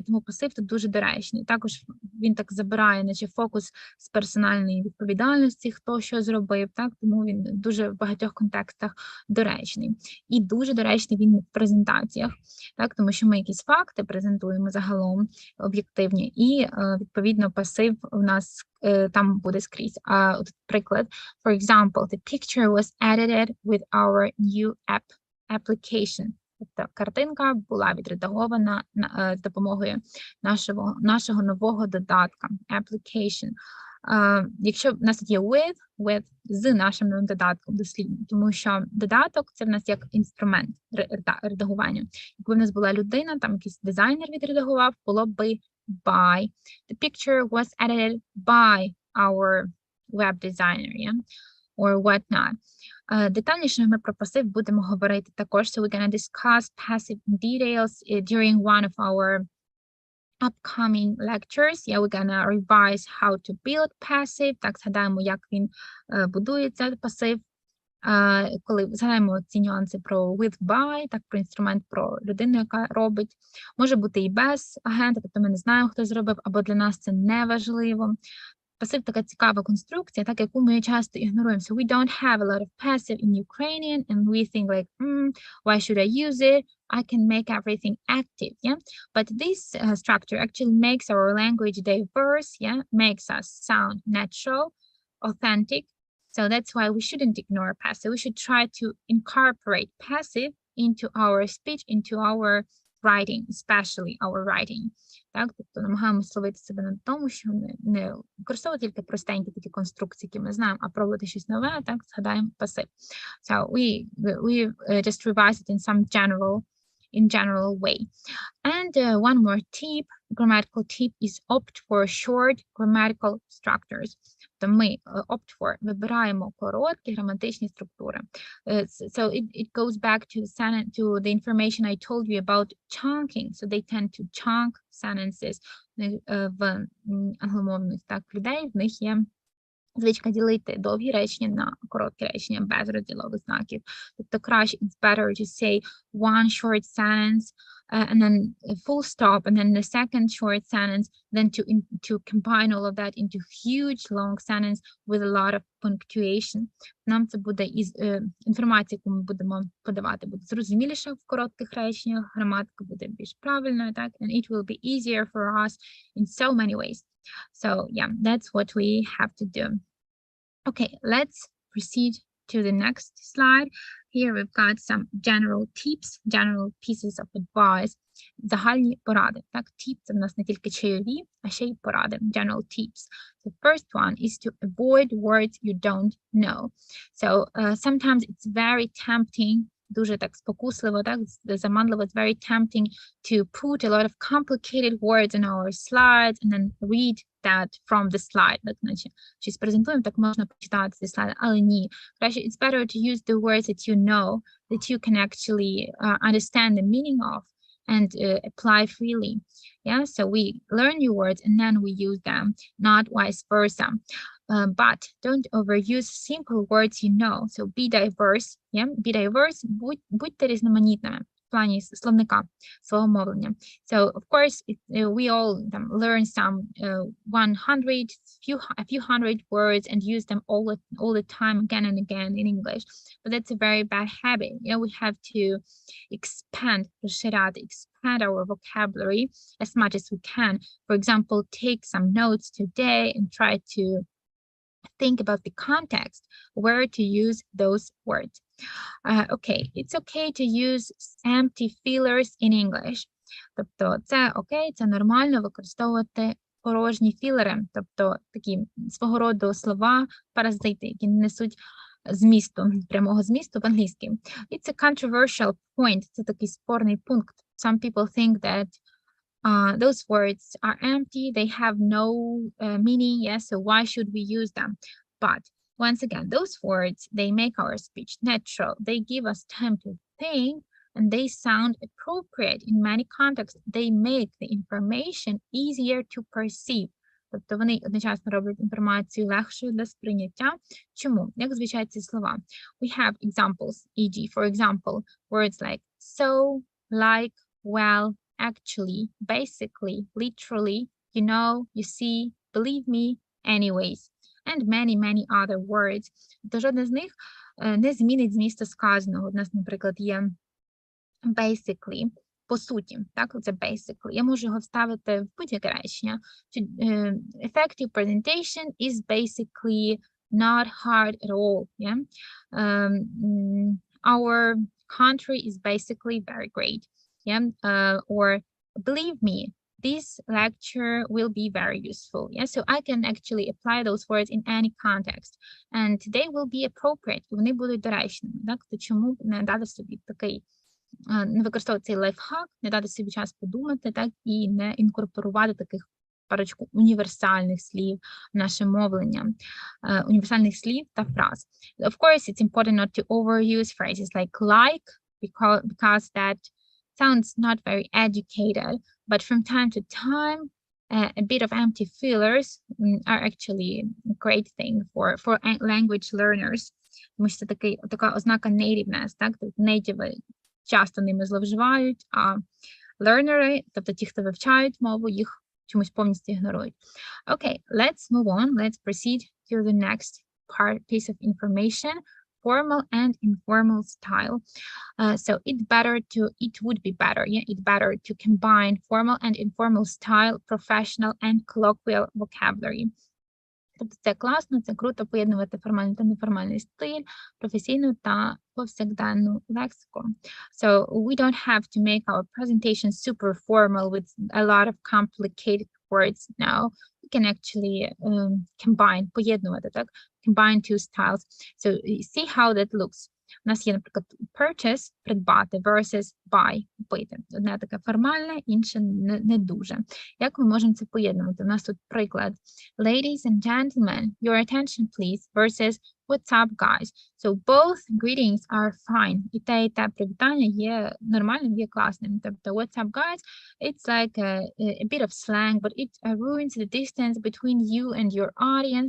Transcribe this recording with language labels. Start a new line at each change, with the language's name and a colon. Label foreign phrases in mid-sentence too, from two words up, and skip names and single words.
Ukrainian: Тому пасив тут дуже доречний. Також він так забирає, наче фокус з персональної відповідальності, хто що зробив. Так, тому він дуже в багатьох контекстах доречний. І дуже доречний він в презентаціях, так, тому що ми якісь факти презентуємо загалом об'єктивні, і відповідно пасив у нас там буде скрізь. От приклад,
English: for example, the picture was edited with our new application.
Ukrainian: Тобто картинка була відредагована з допомогою нашого нового додатка, application. Якщо в нас тут є with з нашим новим додатком дослідно, тому що додаток це в нас як інструмент редагування. Якби в нас була людина, там якийсь дизайнер відредагував, було би by.
English: The picture was edited by our web designer, yeah? Or whatnot.
Ukrainian: Детальніше ми про пасив будемо говорити також.
English: So we're going to discuss passive details during one of our upcoming lectures. Yeah, we're gonna revise how to build passive.
Ukrainian: Так, згадаємо, як він будується, пасив. Коли згадаємо ці нюанси про with, by, так, про інструмент, про людину, яка робить. Може бути і без агента, тобто ми не знаємо, хто зробив, або для нас це не важливо. Пасив така цікава конструкція, так, яку ми часто ігноруємо.
English: So we don't have a lot of passive in Ukrainian, and we think like, why should I use it? I can make everything active, yeah? But this structure actually makes our language diverse, yeah? Makes us sound natural, authentic. So that's why we shouldn't ignore passive. We should try to incorporate passive into our speech, into our writing, especially our writing.
Ukrainian: Так, тобто намагаємося словити себе на тому, що не використовувати тільки простенькі такі конструкції, які ми знаємо, а пробувати щось нове, так, згадаємо пасив.
English: So we just revise it in some general way. And one more tip, grammatical tip is opt for short grammatical structures.
Ukrainian: То ми
English: opt for,
Ukrainian: вибираємо короткі граматичні структури.
English: So it goes back to the information I told you about chunking. So they tend to chunk sentences.
Ukrainian: В англомовних так людей в них є звичка ділити довгі речення на короткі речення без розділових знаків. Тобто краще,
English: it's better to say one short sentence and then a full stop and then the second short sentence than to combine all of that into huge long sentence with a lot of punctuation.
Ukrainian: Нам це буде інформація, яку ми будемо подавати, буде зрозуміліше в коротких реченнях, граматика буде більш правильною, так?
English: And it will be easier for us in so many ways. So yeah, that's what we have to do. Okay, let's proceed to the next slide. Here we've got some general tips, general pieces of advice.
Ukrainian: Загальні поради. Так, tip – це в нас не тільки чайові, а ще й поради.
English: General tips. The first one is to avoid words you don't know. So sometimes it's very tempting,
Ukrainian: дуже так спокусливо, так, заманливо,
English: it's very tempting to put a lot of complicated words in our slides and then read that from the slide.
Ukrainian: Так, наче щось презентуємо, так можна почитати цей слайд, але ні. Краще,
English: it's better to use the words that you know, that you can actually understand the meaning of and apply freely. Yeah, so we learn new words and then we use them, not vice versa. But don't overuse simple words you know. So be diverse. Yeah, be diverse.
Ukrainian: Будьте різноманітними в плані словника, свого мовлення.
English: So of course, we all learn some 100, a few hundred words and use them all the time again and again in English. But that's a very bad habit. You know, we have to expand our vocabulary as much as we can. For example, take some notes today and try to think about the context where to use those words. Okay, it's okay to use empty fillers in English.
Ukrainian: Тобто це окей, це нормально використовувати порожні філери, тобто такі свого роду слова, паразити, які не несуть змісту, прямого змісту в англійській.
English: It's a controversial point,
Ukrainian: це такий спорний пункт.
English: Some people think that those words are empty, they have no meaning, yes, so why should we use them? But once again, those words, they make our speech natural, they give us time to think, and they sound appropriate in many contexts. They make the information easier to perceive.
Ukrainian: Тобто вони одночасно роблять інформацію легшою для сприйняття. Чому? Як звучать ці слова?
English: We have examples, e.g., for example, words like so, like, well, actually, basically, literally, you know, you see, believe me, anyways, and many, many other words.
Ukrainian: Тобто жодне з них не змінить змісту сказаного. У нас, наприклад, є basically, по суті, так, це basically. Я можу його вставити в будь-яке речення.
English: Effective presentation is basically not hard at all. Yeah? Our country is basically very great. Yeah? Or believe me, this lecture will be very useful. Yeah, so I can actually apply those words in any context, and they will be appropriate.
Ukrainian: Вони будуть доречними. Так, то чому не дати собі такий, не використовувати цей лайфхак, не дати собі час подумати, так, і не інкорпорувати таких парочку універсальних слів в наше мовлення, універсальних слів та фраз.
English: Of course, it's important not to overuse phrases like, because that sounds not very educated, but from time to time, a bit of empty fillers are actually a great thing for language learners.
Ukrainian: Тому що це така ознака nativeness, так? Нейтиви часто ними зловживають, а learnери, тобто ті, хто вивчають мову, їх чомусь повністю ігнорують.
English: Okay, let's move on. Let's proceed to the next piece of information. Formal and informal style. So it would be better, yeah, it's better to combine formal and informal style, professional and colloquial vocabulary.
Ukrainian: Тобто це класно, це круто поєднувати формальний та неформальний стиль, професійну та повсякденну лексику.
English: So we don't have to make our presentation super formal with a lot of complicated words now. We can actually combine,
Ukrainian: поєднувати, так?
English: Combine two styles. So see how that looks.
Ukrainian: У нас є, наприклад, purchase, придбати,
English: versus buy,
Ukrainian: купити. Одне таке формальне, інше не дуже. Як ми можемо це поєднувати? У нас тут приклад.
English: Ladies and gentlemen, your attention please, versus what's up, guys. So both greetings are fine.
Ukrainian: І те привітання є нормальним, є класним.
English: Тобто what's up, guys, it's like a bit of slang, but it ruins the distance between you and your audience.